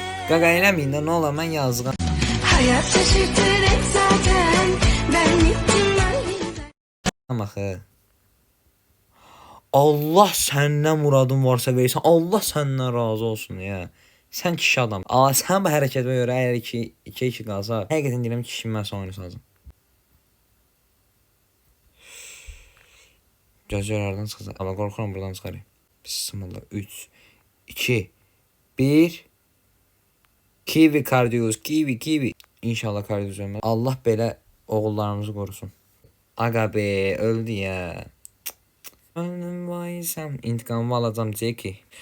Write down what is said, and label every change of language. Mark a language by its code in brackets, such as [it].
[az] Qaqa eləməyin də, nə olar, mən yazıqam. [tr] Hayat şaşırtır hep zaten. Ben gittim axı. [az] Allah səndən muradın varsa versən, Allah səndən razı olsun ya. Sən kişi adam. Sən bu hərəkətə görə əgər 2-2 qalsa, həqiqətən deyirəm ki, kişi mən sən oyunu salacam. Gözlərdən çıxacaq. Amma qorxuram buradan çıxarayım. Bismillah. 3, 2, 1. Kiwi Cardius, kiwi. İnşallah Cardius ölməz. Allah belə oğullarımızı qorusun. [tr] Aga be, öldü ya. Önüm vaysam, intikamımı alacağım Jackie.